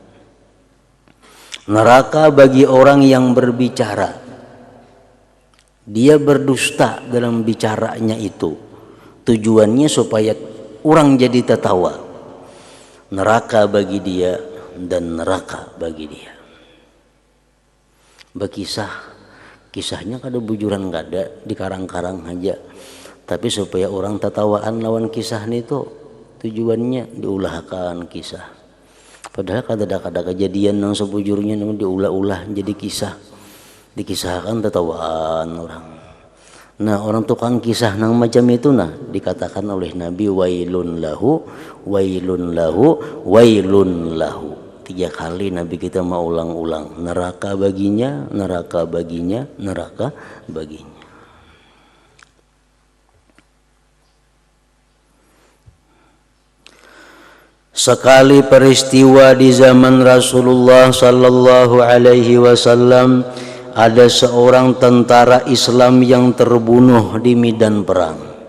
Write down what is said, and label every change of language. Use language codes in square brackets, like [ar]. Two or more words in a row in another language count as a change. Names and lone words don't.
[id] Neraka bagi orang yang berbicara. Dia berdusta dalam bicaranya itu. Tujuannya supaya orang jadi tertawa. Neraka bagi dia dan neraka bagi dia. [bjn] Berkisah, kisahnya kada bujuran kada, dikarang-karang aja. Tapi supaya orang tertawaan lawan kisah itu, tujuannya diulahkan kisah. Padahal kada kejadian yang sebujurnya diulah-ulah jadi kisah. Dikisahkan tertawaan orang. Nah, orang tukang kisah nang macam itu dikatakan oleh Nabi [ar] wailun lahu. [id] 3 kali Nabi kita mau ulang-ulang. Neraka baginya, neraka baginya, neraka baginya. Sekali peristiwa di zaman Rasulullah [ar] sallallahu alaihi wasallam, [id] ada seorang tentara Islam yang terbunuh di medan perang.